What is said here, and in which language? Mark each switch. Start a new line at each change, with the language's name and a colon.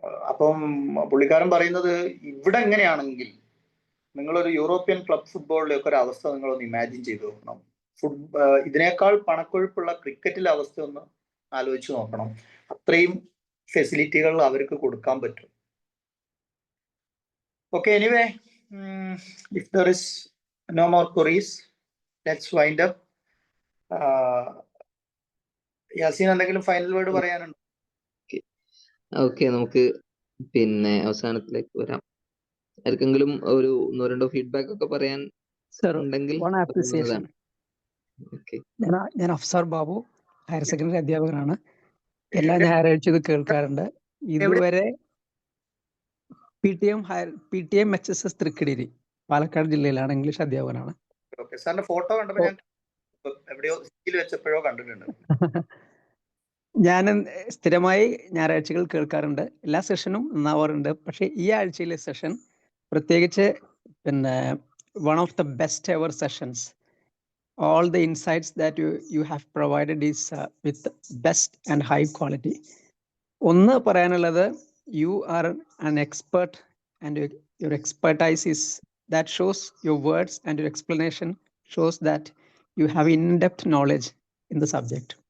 Malayalam: അപ്പം പുള്ളിക്കാരൻ പറയുന്നത്, ഇവിടെ എങ്ങനെയാണെങ്കിൽ നിങ്ങളൊരു യൂറോപ്യൻ ക്ലബ് ഫുട്ബോളിലൊക്കെ ഒരു അവസ്ഥ നിങ്ങളൊന്ന് ഇമാജിൻ ചെയ്ത് നോക്കണം. ഇതിനേക്കാൾ പണക്കൊഴുപ്പുള്ള ക്രിക്കറ്റിലെ അവസ്ഥ ഒന്ന് ആലോചിച്ച് നോക്കണം. അത്രയും ഫെസിലിറ്റികൾ അവർക്ക് കൊടുക്കാൻ പറ്റും.
English: Okay, anyway, if there is no more queries, let's wind up.
Malayalam: Yaseen, എന്തെങ്കിലും ഫൈനൽ വേർഡ് പറയാനുണ്ടോ? ഓക്കെ, നമുക്ക് പിന്നെ അവസാനത്തിലേക്ക് വരാം. ആർക്കെങ്കിലും ഒരു 1-2 ഫീഡ്ബാക്ക് ഒക്കെ പറയാൻ സർ, ഉണ്ടെങ്കിൽ
English: One appreciation. Okay.
Malayalam: ഞാൻ അഫ്സാർ ബാബു, ഹയർ സെക്കൻഡറി അധ്യാപകനാണ്. എല്ലാ ഞായറാഴ്ച ഇത് കേൾക്കാറുണ്ട്. ഇതുവരെ PTM HSS തൃക്കടിരി, പാലക്കാട് ജില്ലയിലാണ്, ഇംഗ്ലീഷ് അധ്യാപകനാണ്. ഓക്കെ, സാറിന്റെ ഫോട്ടോ കണ്ടപ്പോൾ ഞാൻ എവിടെയോ സ്കിൽ വെച്ചപ്പോഴോ കണ്ടിട്ടുണ്ട്. ഞാൻ സ്ഥിരമായി ഞായറാഴ്ചകൾ കേൾക്കാറുണ്ട്. എല്ലാ സെഷനും നന്നാവാറുണ്ട്. പക്ഷേ ഈ ആഴ്ചയിലെ സെഷൻ പ്രത്യേകിച്ച് പിന്നെ
English: One of the best ever sessions. All the insights that you have provided is with best and high quality.
Malayalam: ഒന്ന് പറയാനുള്ളത്,
English: you are an expert and your expertise is that shows your words and your explanation shows that you have in-depth knowledge in the subject.